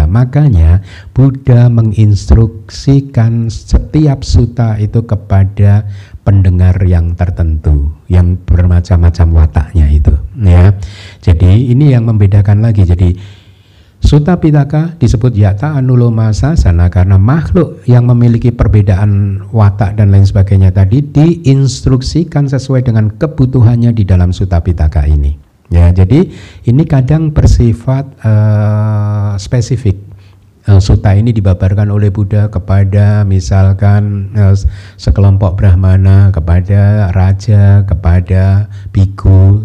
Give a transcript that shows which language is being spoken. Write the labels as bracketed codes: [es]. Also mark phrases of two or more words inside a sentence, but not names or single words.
[id] Makanya Buddha menginstruksikan setiap sutta itu kepada pendengar yang tertentu, yang bermacam-macam wataknya itu ya. Jadi ini yang membedakan lagi. Jadi Sutta Pitaka disebut [pi] yata anuloma sasana [id] karena makhluk yang memiliki perbedaan watak dan lain sebagainya tadi diinstruksikan sesuai dengan kebutuhannya di dalam Sutta Pitaka ini. Ya, jadi ini kadang bersifat spesifik. Sutta ini dibabarkan oleh Buddha kepada misalkan sekelompok brahmana, kepada raja, kepada biku.